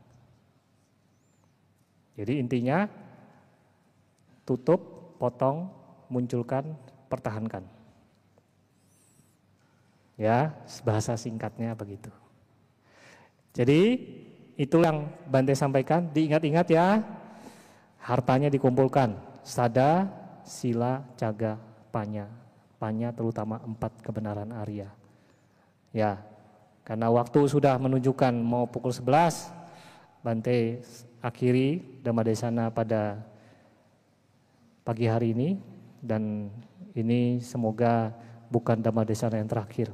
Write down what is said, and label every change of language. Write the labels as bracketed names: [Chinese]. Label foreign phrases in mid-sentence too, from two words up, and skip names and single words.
[Indonesian] Jadi intinya tutup, potong, munculkan, pertahankan. Ya, bahasa singkatnya begitu. Jadi itu yang Bante sampaikan, diingat-ingat ya, hartanya dikumpulkan, [Pali] sada, sila, caga, panya. [Indonesian] Panya terutama 4 kebenaran Arya. Ya, karena waktu sudah menunjukkan mau pukul 11, Bante akhiri Dhammadesana pada pagi hari ini, dan ini semoga bukan Dhammadesana yang terakhir.